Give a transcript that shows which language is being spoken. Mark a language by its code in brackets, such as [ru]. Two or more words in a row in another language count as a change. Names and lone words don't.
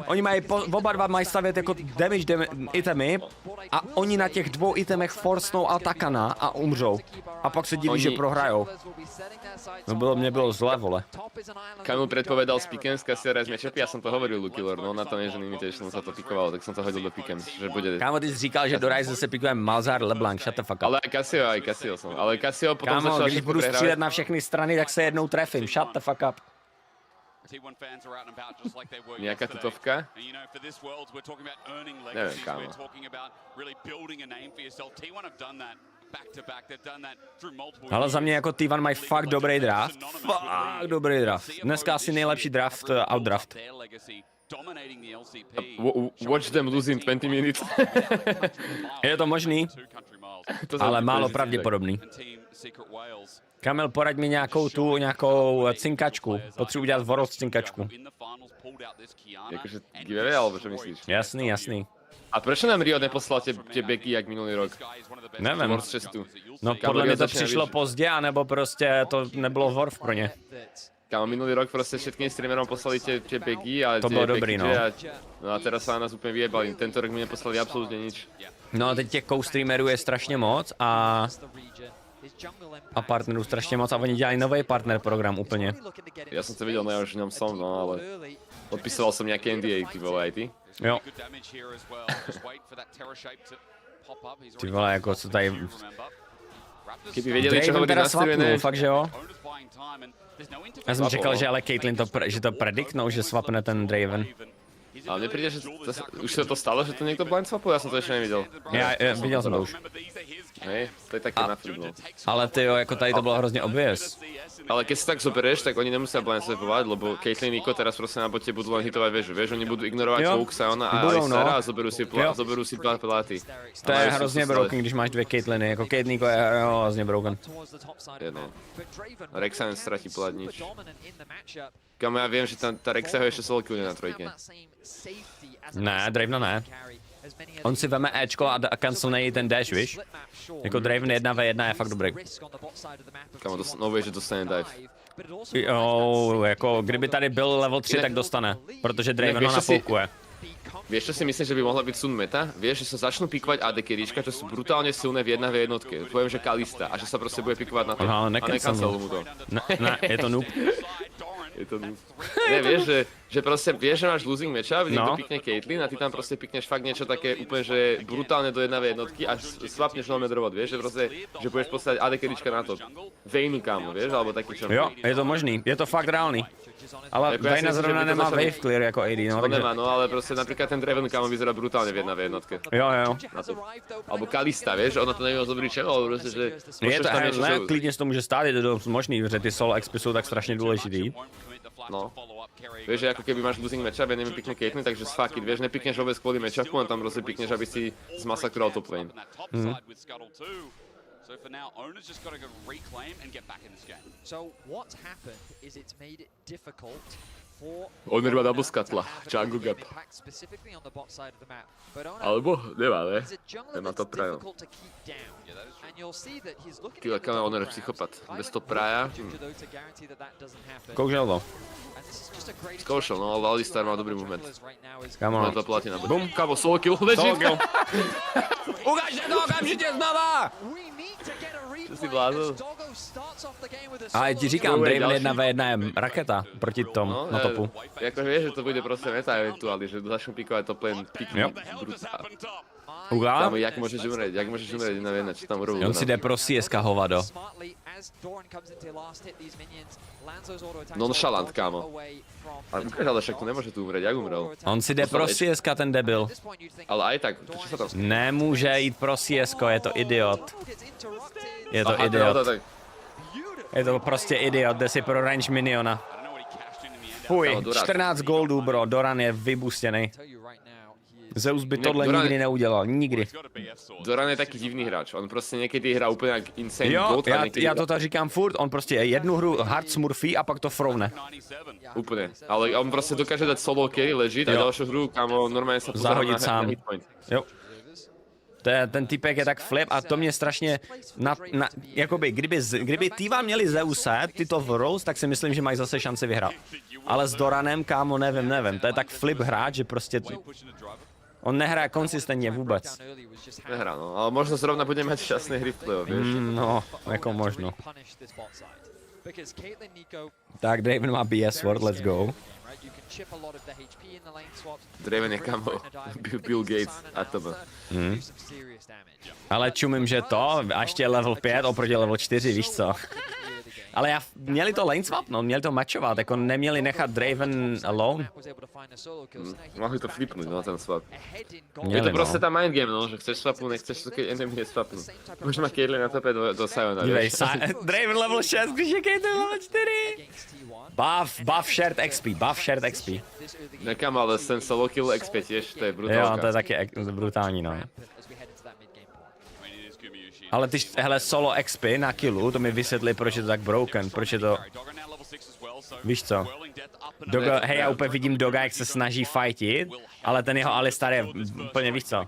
[cs] Oni mají, oba dva mají stavět jako damage itemy a oni na těch dvou itemech forcnou Altakana a umřou. A pak se diví, že prohrajou. No mě bylo zle, vole. Kamil predpovedal z Pickens, Cassia Rise matchupy, já jsem to hovoril Lukilor, no na to Asian Invitational sa to pikovalo, tak jsem to hodil do Pickens, že bude... Kámo, ty jsi říkal, že do Rise se pikuje Malzahar, [en] LeBlanc, shut the fuck up. [cs] Ale aj Cassio jsem, ale Cassio potom Kámo, začal když budu střílet na všechny strany, tak se jednou trefím, [en] shut the fuck up. [cs] Nějaká tutovka? Nevím, kámo. Ale za mě jako T1 mají fakt dobrý draft. Fakt dobrý draft. Dneska asi nejlepší draft, outdraft. [en] Watch them lose in 20 minutes. [cs] Je to možný, ale málo pravděpodobný. Kamil, poraď mi nějakou cinkačku. Potřebuji udělat World cinkačku. [sk] Jakože giveaway, alebo čo myslíš? [cs] Jasný. A proč nám Rio neposlal tie beky jak minulý rok? Nevím. No podle mě to přišlo pozdě, anebo prostě to nebylo worth pro ně. [sk] Kámo, minulý rok prostě všetkým streamerom poslali tie beky a [cs] to bylo dobrý, no. [sk] No a teraz sa nás úplně vyjebali. Tento rok mi neposlali absolútne nič. [cs] No a teď těch co-streamerů je strašně moc a partnerů strašně moc a oni dělají nový partner program úplně. Já jsem to viděl, no já už v něm som, no ale podpisoval jsem nějaké NDA, ty vole, aj ty? Jo. Ty vole, jako co tady... [sk] Kdyby věděli, čo hovorí na streamené... [cs] Fakt, že jo? Já jsem čekal, že ale Caitlyn že to prediktnou, že swapne ten Draven. Ale mně přijde, že už se to stalo, že to někdo blind swapul, já jsem to ještě neviděl. Já viděl jsem to už. Hej, to je taky naflip, no. Ale ty jo, jako tady to bylo hrozně obvious. [sk] Ale keď si tak zoberieš, tak oni nemusia blind swapovať, lebo Caitlyn Niko teraz proste na bote budú len hitovať väžu. Vieš, oni budú ignorovať Vogue, Siona a Alisera a zoberú si dva platy. [cs] To je hrozně broken, když máš dvě Caitliny, jako Caitlyn Niko je hrozně broken. Jedno. Rek'Sai ztratí plat nič. Kámo, já vím, že ta Rek'Sai ho ještě solokiluje na trojke. Ne, Dravena ne. On si veme Ečko a cancelnej ten dash, víš? Jako Draven 1v1 je fakt dobrý. Kámo, no že dostane dive. Jo, jako kdyby tady byl level 3, tak dostane, protože Draven ho nafoukuje. [sk] Vieš, čo si myslím, že by mohla byť sun meta? Vieš, že sa začnú pikovať AD carryčka, čo sú brutálne silné v 1v1. Poviem, že Kalista a že sa proste bude pikovať na to. Aha, a necancel mu to. [cs] Ne, je to noob. [sk] Je to nudné. Ne, vieš, že proste vieš, že máš losing matchup, niekto pikne Caitlyn a ty tam proste pikneš fakt niečo také úplne, že brutálne do 1v jednotky a swapneš no medrovod, vieš, že proste, že budeš poslať AD carryčka na to. Vaynu, kámo, vieš, alebo taký čo. [cs] Jo, je to možný, je to fakt reálny. Ale Vayna zrovna nemá wave clear ako AD, no takže... [sk] Nemá, no ale proste napríklad ten Draven, kámo, vyzerá brutálne v 1v jednotke. [cs] Jo. [sk] Alebo Kalista, vieš, ona to nevie moc dobrý čelo, ale proste, že... [cs] Je to, ne, klidně se to může stát, je to dost možný, protože ty solo expy jsou tak strašně důležitý. No. [sk] Vieš, že ako keby máš losing matchup, ja neviem, pikne Caitlyn, takže [en] fuck it, [sk] vieš, nepikneš vôbec kvôli matchupu, len tam proste pikneš, aby si zmasakroval top lane. [en] So for now, Owner's just got to go reclaim and get back in this game. So what's happened is it's made it difficult for [cs] Owner má double scutla, [en] jungle gap. specifically on the bot side of the map. But [sk] Alebo nemá, ne? Nemá top praja. [cs] Ty kámo, Owner je psychopat. Bez top praja. Koužel to. Skoušel, no, ale Alistar má dobrý movement. Kámo, no. To platina. Bum, kámo, [en] solo kill, [cs] legit. Ukážte to okamžitě znova! [sk] Čo si blázil? [cs] Ale ti říkám, Draven 1v1 je raketa proti tomu, no, na topu. [sk] Jako vieš, že to bude proste meta eventuálne, že začnú pikovať top lane, piknú brutál. Ukáž? Jak môžeš umrieť 1v1, čo tam urobí? [cs] On si jde pro CSK hovado. Nonchalant, kámo. [sk] Ale ukáž, ale však to nemôže tu umrieť, jak umrel? [cs] On si jde pro CSK, ten debil. [sk] Ale aj tak, čo sa tam... [cs] Nemůže jít pro CSK, je to idiot. Je to idiot. Je to prostě idiot, jde si pro range miniona. Fuj, 14 goldů, bro, Doran je vybustěnej. Zeus by tohle nikdy neudělal, nikdy. Doran je taký divný hráč, on prostě někdy hrá úplně jak insane gold. Jo, já to tak říkám furt, on prostě jednu hru hard smurfí a pak to frovne. Úplně, ale on prostě dokáže dát [en] solo carry, [cs] legit a další hru, kámo, normálně se zahodit sám. Jo. Ten typek je tak flip a to mě strašně, jakoby, kdyby T2 měli Zeuse, tyto v Rose, tak si myslím, že mají zase šanci vyhrát. Ale s Doranem, kámo, nevím, to je tak flip hráč, že prostě on nehraje konsistentně vůbec. Nehrá, no, [sk] ale možno zrovna bude mať šťastné hry v playoff, vieš? [cs] No, jako možno. Tak, Draven má BS Sword, [en] let's go. [cs] Draven je kamo, Bill Gates a to. Ale čumím, že to, a ještě level 5 oproti level 4, víš co? Ale měli to lane swap, no, měli to matchovat, jako neměli nechat Draven alone. Mohli to flipnout, no, ten swap. Je to prostě ta mind game, no, [sk] že chceš swapu, nechceš to, keď enemy neswapnu. [cs] Možná má Caitlyn na tope do Siona, víš? Draven level 6, když je Caitlyn level 4. [en] Buff shared XP. [sk] Nekam, ale ten solo kill XP tiež, to je brutálka. [cs] Jo, to je taky brutální, no. Ale ty, hele, solo XP na killu, to mi vysvětlí, proč je to tak broken, proč je to... Víš co? Hej, já úplně vidím Doga, jak se snaží fightit, ale ten jeho Alistar je úplně, víš co?